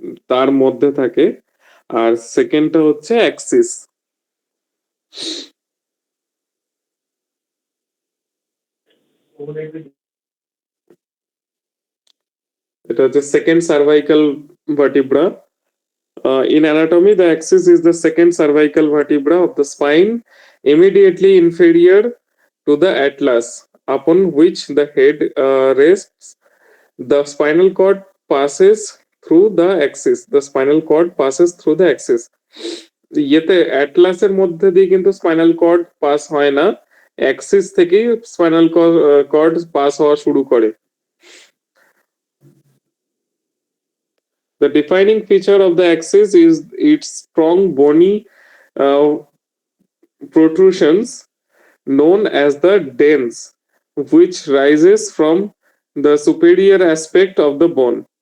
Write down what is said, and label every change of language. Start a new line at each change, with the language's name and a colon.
Bangla: তার মধ্যে থাকে, আর সেকেন্ডটা হচ্ছে অ্যাক্সিস। এটা হচ্ছে second cervical vertebra.
English: In anatomy, the axis is the second cervical vertebra of the spine, immediately inferior to the atlas, upon which the head rests. The spinal cord passes through the axis. The spinal cord passes through the axis.
Bangla: ইয়েতে অ্যাটলাসের মধ্যে দিয়ে কিন্তু spinal cord pass হয় না, Axis থেকেই spinal cord pass হওয়া শুরু করে।
English: The defining feature of the axis is its strong bony uh, protrusions known as the dens, which rises from the superior aspect of the bone.